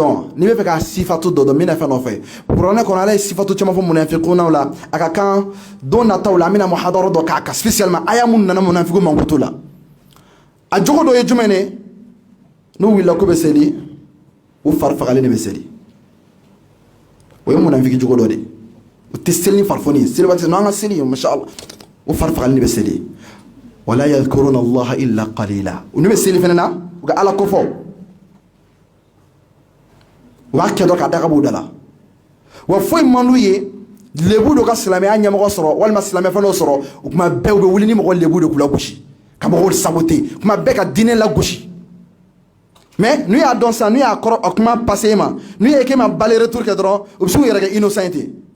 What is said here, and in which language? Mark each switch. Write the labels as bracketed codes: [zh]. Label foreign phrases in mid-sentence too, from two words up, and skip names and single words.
[bm] dɔn n'i bɛ fɛ ka sifatu dɔ dɔn min na fɛn nɔfɛ kuranɛ kɔnɔ ala ye sifatu caman fɔ munafiqunnaw la a ka kan don nataw la an bɛna muhadara dɔ k'a kan spécialement aya mun nana munafiqu mankutu la a jogo dɔ ye jumɛn ye n'u wulila k'u bɛ seli u fari fagalen de bɛ seli o ye munafiki jogo dɔ de ye u tɛ seli ni farifoni ye seli waati n'an ka seli [ar] ما شاء الله [bm] u fari fagalen de bɛ seli [ar] ولا يذكرون الله إلا قليلا [bm] u ni bɛ seli fana na u ka ala ko fɔ u b'a kɛ dɔ ka daga b'u da la wa foyi man d'u ye lebu dɔ ka silamɛya ɲɛmɔgɔ sɔrɔ walima silamɛ fɛn dɔ sɔrɔ o kuma bɛɛ u bɛ wuli ni mɔgɔ lebu de k'u lagosi ka mɔgɔw saboter kuma bɛɛ ka diinɛ lagosi mais n'u y'a dɔn sisan n'u y'a kɔrɔ a kuma passé ma n'u ye k'e ma [fr] balle retour [bm] kɛ dɔrɔn u bɛ se k'u yɛrɛ kɛ innocent ten